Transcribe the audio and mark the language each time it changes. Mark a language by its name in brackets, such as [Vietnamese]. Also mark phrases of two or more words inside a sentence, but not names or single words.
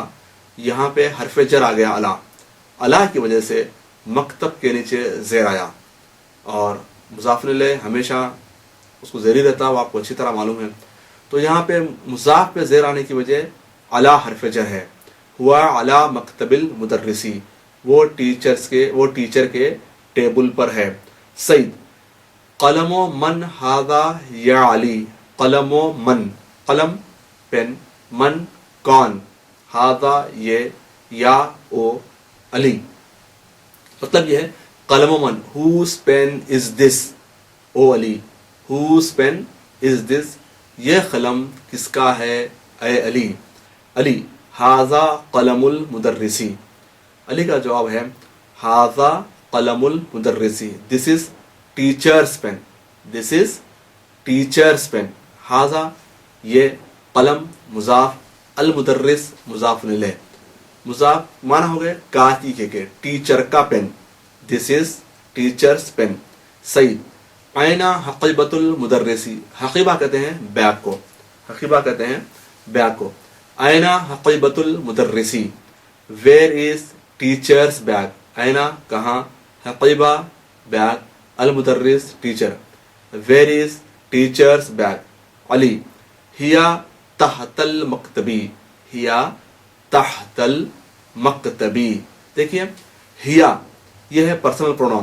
[Urdu] یہاں پہ حرف جر آ گیا الا، الا کی وجہ سے مکتب کے نیچے زیر آیا، اور مضاف الیہ ہمیشہ اس کو زیری رہتا، وہ آپ کو اچھی طرح معلوم ہے. تو یہاں پہ مضاف پہ زیر آنے کی وجہ الا حرف جر ہے. [Arabic] ہوا علی مکتب المدرسی، [Urdu] وہ ٹیچر کے ٹیبل پر ہے. [Arabic] سعید: قلم و من ھذا یا علی؟ قلم و من، [Urdu] قلم پین، من کون، ھذا یہ، یا او علی. مطلب یہ ہے [Arabic] قلم و من، [English] whose pen is this؟ او علی، whose pen is this؟ [Urdu] یہ قلم کس کا ہے اے علی؟ [Arabic] علی: ھذا قلم المدرسی. [Urdu] علی کا جواب ہے [Arabic] ھذا قلم المدرسی. [English] This is teacher's pen. This is teacher's pen. [Urdu] ھذا یہ، قلم مضاف، المدرس مضاف الیہ. مضاف معنی ہو گئے کا، کی، کے، ٹیچر کا پین. [English] This is teacher's pen. [Arabic] سعید: اینا حقیبۃ المدرسی؟ [Urdu] حقیبہ کہتے ہیں بیگ کو. حقیبہ کہتے ہیں بیگ کو. [Arabic] اینا حقیبۃ المدرسی؟ [English] Where is teacher's bag? [Urdu] اینا کہاں، حقیبہ بیگ، المدرس ٹیچر. [English] Where is teacher's bag? علی: [Arabic] ہیا تحت المکتبی. ہیا تحت المکتبی. [Urdu] دیکھیے، ہیا یہ ہے [English] personal pronoun.